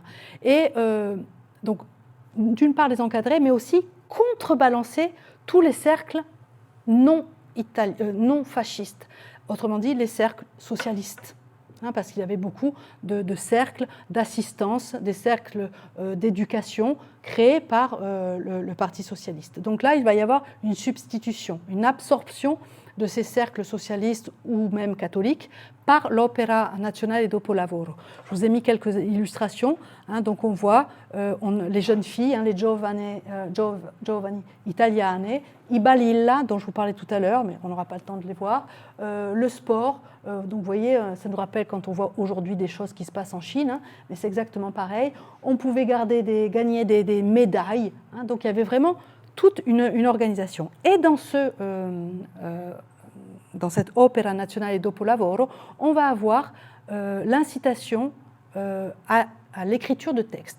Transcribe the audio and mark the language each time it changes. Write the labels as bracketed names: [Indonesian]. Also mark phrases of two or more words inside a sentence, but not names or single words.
[French] Et donc, d'une part, les encadrer, mais aussi contrebalancer tous les cercles non fascistes, autrement dit, les cercles socialistes. Parce qu'il y avait beaucoup de cercles d'assistance, des cercles d'éducation créés par le Parti socialiste. Donc là, il va y avoir une substitution, une absorption de ces cercles socialistes ou même catholiques par l'Opera Nazionale dopo lavoro. Je vous ai mis quelques illustrations. Donc on voit les jeunes filles, les [Italian] giovani italiane, i balilla, [French] dont je vous parlais tout à l'heure, mais on n'aura pas le temps de les voir, le sport. Donc vous voyez, ça nous rappelle quand on voit aujourd'hui des choses qui se passent en Chine, mais c'est exactement pareil. On pouvait gagner des médailles. Donc il y avait vraiment toute une organisation. Et dans cette Opera Nazionale dopo lavoro, on va avoir l'incitation à l'écriture de textes.